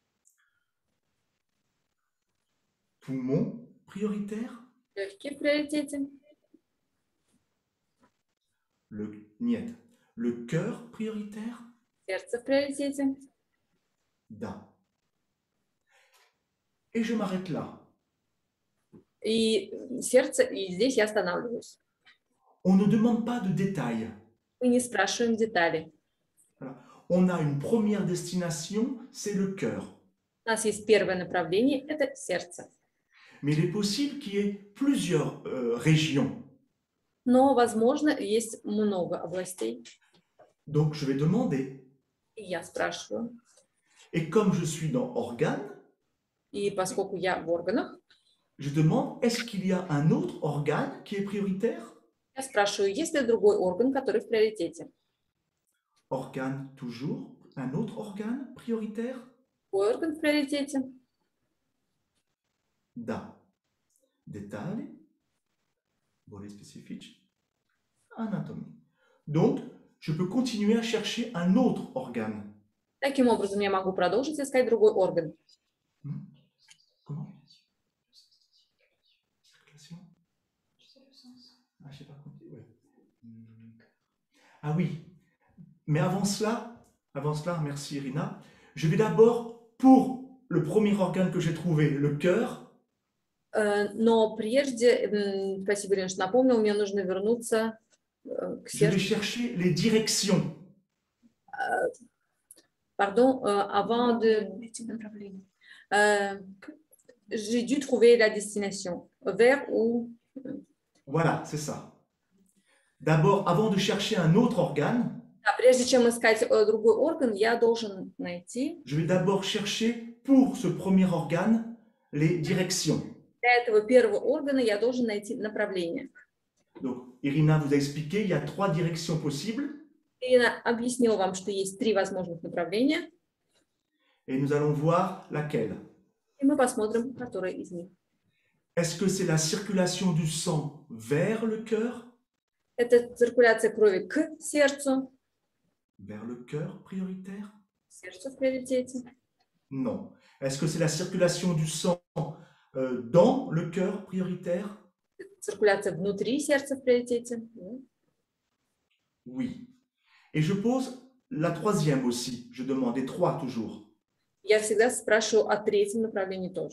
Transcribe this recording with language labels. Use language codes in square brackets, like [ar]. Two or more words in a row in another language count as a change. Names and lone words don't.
[fr] Poumon prioritaire, [ru] Легкие в приоритете. niet. [fr] Le cœur prioritaire, [ru] Сердце в приоритете. da. [fr] Et je m'arrête là. [ru] И сердце, и здесь я останавливаюсь. [fr] On ne demande pas de détails. [ru] Мы не спрашиваем детали. [fr] Voilà. On a une première destination, c'est le cœur. [ru] У нас есть первое направление, это сердце. [fr] Mais il est possible qu'il y ait plusieurs régions. [ru] Но, возможно, есть много областей. [fr] Donc, je vais demander. [ru] И я спрашиваю. [fr] Et comme je suis dans organe, [ru] И поскольку я в органах, [fr] je demande, est-ce qu'il y a un autre organe qui est prioritaire? [ru] я спрашиваю, есть ли другой орган, который в приоритете. [fr] Organe toujours. Un autre organe prioritaire? [ru] Другой орган в приоритете. Da. [fr] Détail. Volet spécifique. Anatomie. Donc, je peux continuer à chercher un autre organe. [ru] Таким образом, я могу продолжить искать другой орган. [fr] Comment? Circulation? Ah, je sais pas compter. Ouais. Ah oui. Mais avant cela, merci Irina, je vais d'abord, pour le premier organe que j'ai trouvé, le cœur. [ru] Но прежде, спасибо, Ирина, что напомнил, мне нужно вернуться к [fr] Je vais [ru] сердцу. [fr] chercher les directions. Pardon, avant de... j'ai dû trouver la destination. Vers où... Voilà, c'est ça. D'abord, avant de chercher un autre organe, [ru] Прежде чем искать другой орган, я должен найти... [fr] je vais d'abord chercher pour ce premier organe les directions. [ru] Для этого первого органа я должен найти направление. [fr] Donc, Irina vous a expliqué, il y a trois directions possibles. [ru] Ирина объяснила вам, что есть 3 возможных направления. [fr] Et nous allons voir laquelle. [ru] И мы посмотрим, которая из них. [fr] Est-ce que c'est la circulation du sang vers le cœur? [ru] Это циркуляция крови к сердцу. [fr] Vers le cœur prioritaire? [ru] Сердце в приоритете. [fr] Non. Est-ce que c'est la circulation du sang dans le cœur prioritaire? [ru] Циркуляция внутри сердца в приоритете. [fr] Oui. Et je pose la troisième aussi. Je demande les trois toujours. [ru] Я всегда спрашиваю о третьем направлении тоже.